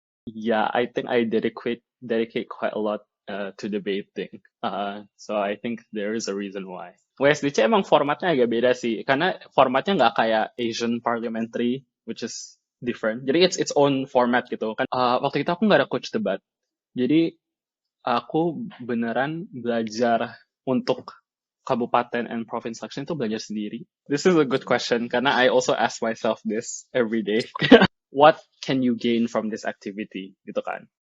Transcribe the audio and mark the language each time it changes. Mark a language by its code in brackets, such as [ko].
[en] Yeah, I think I dedicate quite a lot to debating. So I think there is a reason why. WSDC [id] emang formatnya agak beda sih, karena formatnya nggak kayak [en] Asian Parliamentary, which is different. Jadi it's its own format [id] gitu kan. Waktu itu aku nggak ada coach debat, jadi aku beneran belajar untuk kabupaten [en] and province election [id] itu belajar sendiri. [en] This is a good question [id] karena [en] I also ask myself this every day. What can you gain from this activity [id] gitu kan?